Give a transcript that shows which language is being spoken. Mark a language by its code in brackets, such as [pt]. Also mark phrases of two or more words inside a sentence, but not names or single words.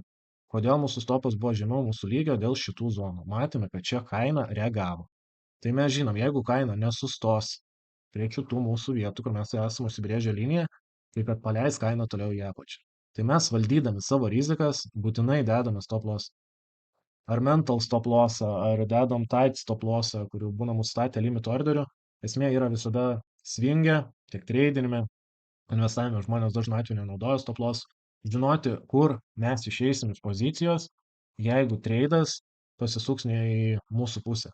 [lt] Kodėl mūsų stopas buvo žemiau mūsų lygio? Dėl šitų zonų. Matėme, kad čia kaina reagavo. Tai mes žinom, jeigu kaina nesustos prie šitų mūsų vietų, kur mes esame užsibrėžę liniją, tai kad paleis kainą toliau į apačią. Tai mes valdydami savo rizikas būtinai dedame [en] stop loss. [lt] Ar [en] mental stop lossą, [lt] ar dedam [en] tight stop lossą, [lt] kurių būna mūsų statę [en] limit orderių. [lt] Esmė yra visada swingė, tiek tradinime, investavime žmonės dažnu atveju nenaudoja [en] stop loss. [lt] Žinoti, kur mes išeisim iš pozicijos, jeigu tradas pasisuks ne į mūsų pusę.